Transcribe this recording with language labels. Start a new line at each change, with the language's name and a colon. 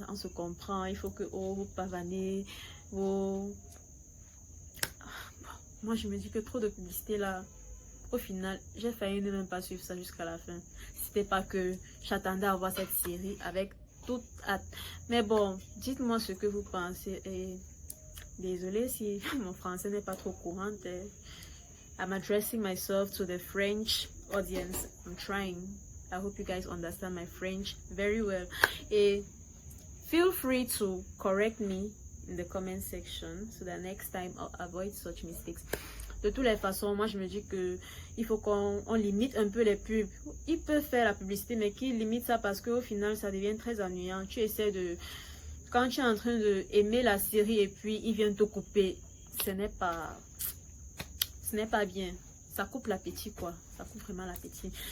French: On se comprend, il faut que vous pavanez, moi je me dis que trop de publicité là. Au final, j'ai failli ne même pas suivre ça jusqu'à la fin. C'était pas que j'attendais à voir cette série avec toute hâte. Mais bon, dites-moi ce que vous pensez. Et désolé si mon français n'est pas trop courant.
English: I'm addressing myself to the French audience. I'm trying. I hope you guys understand my French very well. Et feel free to correct me in the comment section so that next time I'll avoid such mistakes.
French: De toutes les façons, moi je me dis que il faut qu'on limite un peu les pubs. Ils peuvent faire la publicité, mais qu'ils limitent ça parce qu'au final, ça devient très ennuyant. Tu essaies de... Quand tu es en train d'aimer la série et puis ils viennent te couper, ce n'est pas bien. Ça coupe l'appétit, quoi. Ça coupe vraiment l'appétit.